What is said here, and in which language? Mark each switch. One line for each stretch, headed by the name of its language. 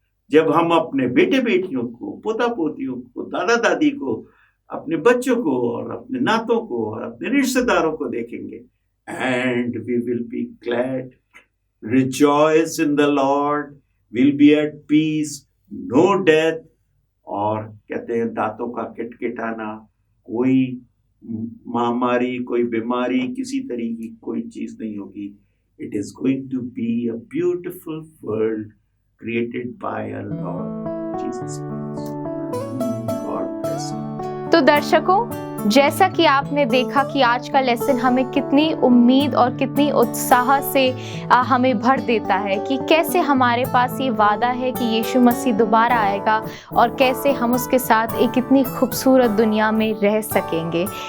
Hindi: जब हम अपने बेटे बेटियों को, पोता पोतियों को, दादा दादी को, अपने बच्चों को और अपने नातों को और अपने रिश्तेदारों को देखेंगे,
English: and we will be glad, rejoice in the Lord, will be at peace, no death।
Hindi: और कहते हैं दांतों का किटकिटाना, कोई महामारी, कोई बीमारी, किसी तरह की कोई चीज नहीं होगी।
English: It is going to be a beautiful world created by our Lord Jesus Christ. God bless you.
Hindi: तो दर्शकों, जैसा कि आपने देखा कि आज का लेसन हमें कितनी उम्मीद और कितनी उत्साह से हमें भर देता है कि कैसे हमारे पास ये वादा है कि यीशु मसीह दोबारा आएगा और कैसे हम उसके साथ एक इतनी खूबसूरत दुनिया में रह सकेंगे।